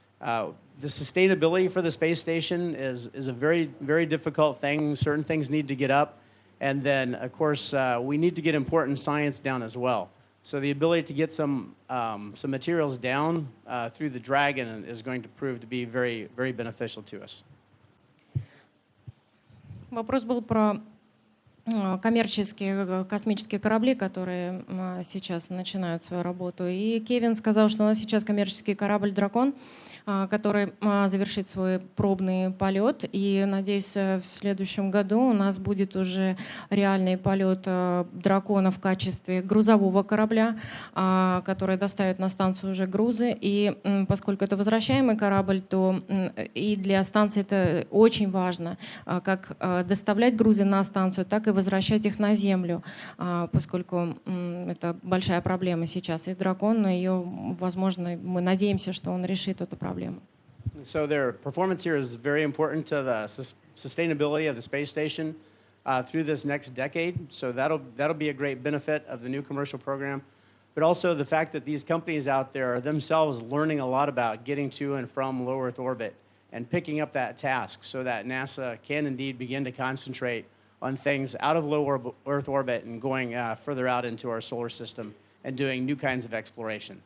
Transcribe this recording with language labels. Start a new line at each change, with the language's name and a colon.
English: The sustainability for the space station is a very, very difficult thing. Certain things need to get up. And then, of course, we need to get important science down as well. So the ability to get some materials down through the Dragon is going to prove to be very, very beneficial to us.
Russian: Вопрос был про коммерческие космические корабли, которые сейчас начинают свою работу. И Кевин сказал, что у нас сейчас коммерческий корабль «Дракон», который завершит свой пробный полет. И, надеюсь, в следующем году у нас будет уже реальный полет «Дракона» в качестве грузового корабля, который доставит на станцию уже грузы. И поскольку это возвращаемый корабль, то и для станции это очень важно, как доставлять грузы на станцию, так и возвращать их на Землю, поскольку это большая проблема сейчас. И «Дракон», но ее, возможно, мы надеемся, что он решит эту проблему.
English: So their performance here is very important to the sustainability of the space station through this next decade. So that'll be a great benefit of the new commercial program. But also the fact that these companies out there are themselves learning a lot about getting to and from low Earth orbit and picking up that task so that NASA can indeed begin to concentrate on things out of low Earth orbit and going further out into our solar system and doing new kinds of exploration.